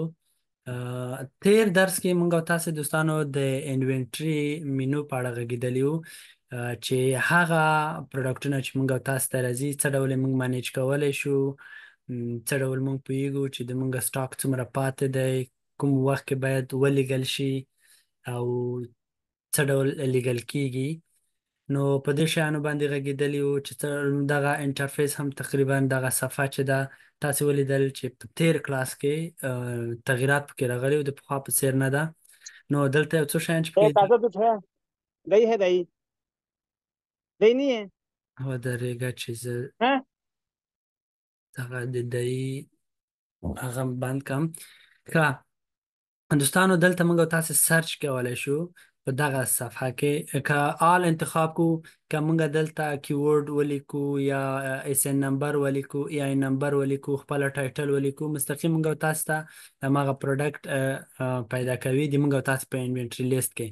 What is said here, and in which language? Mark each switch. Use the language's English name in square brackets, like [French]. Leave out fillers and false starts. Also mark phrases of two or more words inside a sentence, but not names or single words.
[Pashto] تیر درس کې موږ او تاسو دوستانو د انوینټري مینو په اړه غږېدلی وو، چې هغه پروډکټونه چې موږ او تاسو ته راځي څه ډول موږ مانیج کولی شو، څه ډول موږ پوهیږو چې د موږ سټاک څومره پاتې دی، کوم وخت کې باید ولیږل شي او څه ډول لیږل کیږي. نو په دې شیانو باندې غږېدلی وو چې دغه انټرفیس هم تقریبا دغه صفحه چې ده تاسې ولیدل چې په تیر کلاس کې تغییرات پکې راغلي وو، د پخوا په څیر نه ده. نو دلته یو څو شیان چې پکې [Urdu] تازہ دودھ ہے؟ دہی ہے؟ دہی دہی نہیں ہے? [Pashto] ودرېږه چې زه [Urdu] हैं? [Pashto] دغه د دی هغه بند کړم. ښه دوستانو، دلته موږ او تاسو سرچ کولی شو په دغه صفحه کې، که آل انتخاب کو، که موږ دلته کیورډ ولیکو یا اس ان نمبر ولیکو یا ای نمبر ولیکو، خپل ټایټل ولیکو، مستقیم موږ او تاسو ته هماغه پروډکټ پیدا کوي د موږ او تاسو په انوینټري لیست کې.